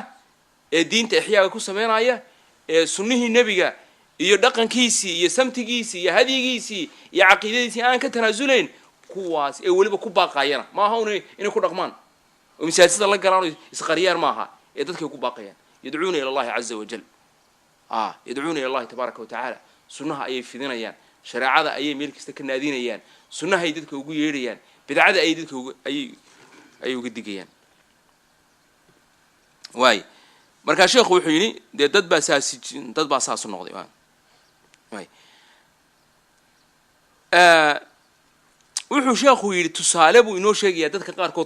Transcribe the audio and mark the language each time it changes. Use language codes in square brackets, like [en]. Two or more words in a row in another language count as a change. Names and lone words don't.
[so] ee diinta ixyaaga ku sameynaya ee sunnihii nabiga iyo dhaqankiisii iyo samtigiisii iyo hadigiisii iyo caqiidadiisii aan ka tanaasulayn kuwaas ee waliba ku baaqayana ma aha inay ku dhaqmaan oo misaajida la galaan isqariyaan ma aha ee dadkay ku baaqayaan [ar] يدعون إلى الله عز وجل يدعون إلى الله تبارك وتعالى [so] sunnaha ayay fidinayaan shariicada ayay meel kasta ka naadinayaan sunnaha ay dadka ugu yeerayaan bidcada ay dadka ay uga digayaan waay marka sheekhu wuxuu yiri dad baa saas noqday waay wuxuu sheekhu yiri tusaale buu inoo sheegaya dadka qaar kood